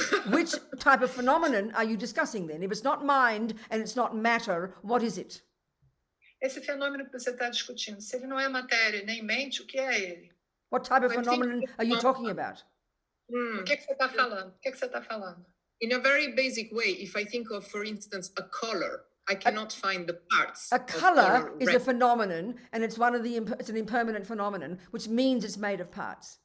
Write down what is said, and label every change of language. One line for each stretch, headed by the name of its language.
English: Which type of phenomenon are you discussing then? If it's not mind and it's not matter, what is it?
Portuguese: Esse fenômeno que você está discutindo, se ele não é matéria nem mente, o que é ele?
English: What type of phenomenon are you talking about?
Portuguese: O que você está falando? O que você está falando?
English: In a very basic way, if I think of, for instance, a color, I cannot find the parts. A color is a phenomenon, and it's it's an impermanent phenomenon, which means it's made of parts.